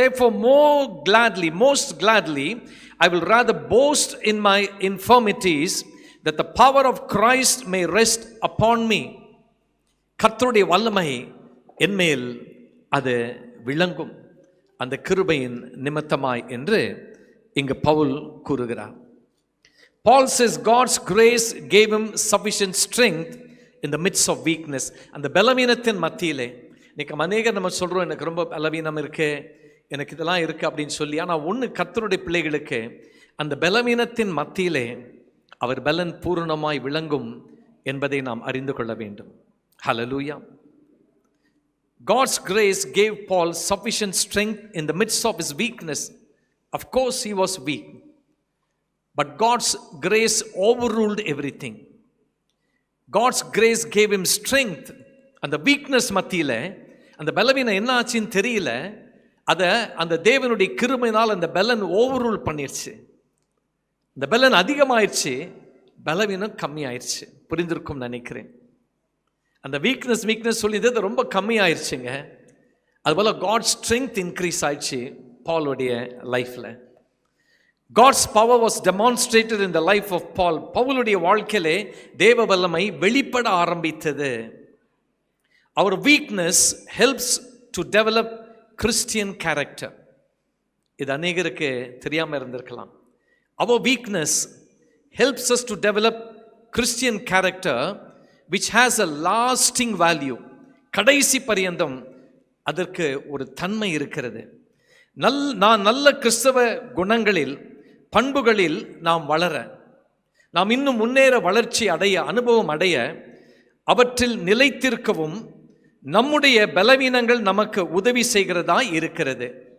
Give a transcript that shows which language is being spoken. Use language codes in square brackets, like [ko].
[en] Therefore most gladly I will rather boast in my infirmities, that the power of Christ may rest upon me. [ta] கர்த்தருடைய வல்லமை என்மேல் அது விளங்கும், அந்த கிருபையின் நிமித்தமாய் என்று இங்கு பவுல் கூறுகிறார். [en] Paul says God's grace gave him sufficient strength in the midst of weakness. [ta] அந்த பலவீனத்தின் மத்தியிலே இன்னைக்கு அநேகர் நம்ம சொல்கிறோம், எனக்கு ரொம்ப பலவீனம் இருக்கு, எனக்கு இதெல்லாம் இருக்குது அப்படின்னு சொல்லி. ஆனால் ஒன்று, கர்த்தருடைய பிள்ளைகளுக்கு அந்த பலவீனத்தின் மத்தியிலே அவர் பலன் பூரணமாய் விளங்கும் என்பதை நாம் அறிந்து கொள்ள வேண்டும். ஹல்லேலூயா. [en] God's grace gave Paul sufficient strength in the midst of his weakness. Of course he was weak, but God's grace overruled everything. God's grace gave him strength. [ta] அந்த வீக்னஸ் மத்தியில் அந்த பலவீனம் என்ன ஆச்சுன்னு தெரியல, அதை அந்த தேவனுடைய கிருபையினால் அந்த பலன் ஓவர்ரூல் பண்ணிடுச்சு. இந்த பலன் அதிகமாயிடுச்சு, பலவீனம் கம்மியாயிடுச்சு. புரிந்திருக்கும் நினைக்கிறேன். அந்த வீக்னஸ் சொல்லியது ரொம்ப கம்மியாயிருச்சுங்க. அதுபோல் [en] God strength increase [ta] ஆயிடுச்சு பாலுடைய லைஃப்பில். [en] God's power was demonstrated in the life of Paul. [ta] பவுலுடைய வாழ்க்கையிலே தேவ வல்லமை வெளிப்பட ஆரம்பித்தது. [en] அவர் weakness helps to develop Christian character. [ta] இது அநேகருக்கு தெரியாமல் இருந்திருக்கலாம். [en] அவர் weakness helps us to develop Christian character which has a lasting value. [ta] கடைசி பரியந்தம் அதற்கு ஒரு தன்மை இருக்கிறது. நான் நல்ல கிறிஸ்தவ குணங்களில் பண்புகளில் நாம் வளர, நாம் இன்னும் முன்னேற, வளர்ச்சி அடைய, அனுபவம் அடைய, அவற்றில் நிலைத்திருக்கவும் நம்முடைய பலவீனங்கள் நமக்கு உதவி செய்கிறதா இருக்கிறது.